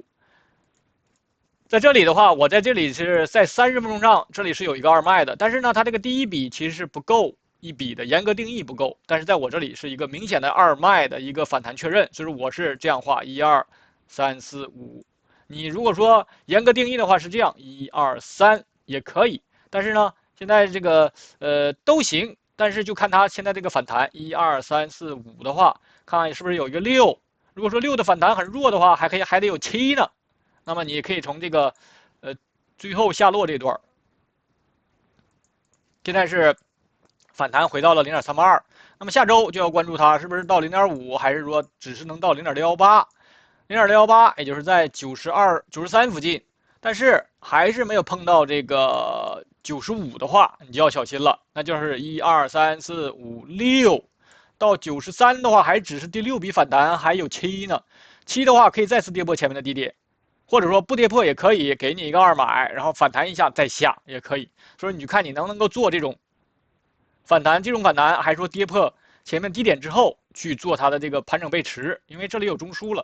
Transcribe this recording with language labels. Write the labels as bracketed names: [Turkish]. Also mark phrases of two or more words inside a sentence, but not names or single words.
[Chinese] 在這裡的話，我在這裡是在30分鐘上，這裡是有一個2賣的，但是呢，它這個第一筆其實是不夠1筆的，嚴格定義不夠。但是在我這裡是一個明顯的2賣的一個反彈確認，所以說我是這樣畫，1、2、3、4、5。你如果說嚴格定義的話是這樣，1、2、3 也可以，但是呢，現在這個都行，但是就看它現在這個反彈1、2、3、4、5的話，看看是不是有一個6。如果說6的反彈很弱的話，還得有7呢。那麼你可以從這個最後下落這段，現在是反彈回到了0.382，那麼下周就要關注它是不是到0.5，还是說只是能到0.618。0.618也就是在92、93附近，但是还是没有碰到这个95的話，你就要小心了。那就是1、2、3、4、5、6，到93 的話還只是第6筆反彈，還有7呢。7的話可以再次跌破前面的低點，或者說不跌破也可以，給你一個2買，然後反彈一下再下也可以。所以你就看你能不能夠做這種反彈，還是說跌破前面低點之後去做它的這個盤整背馳，因為這裡有中樞了。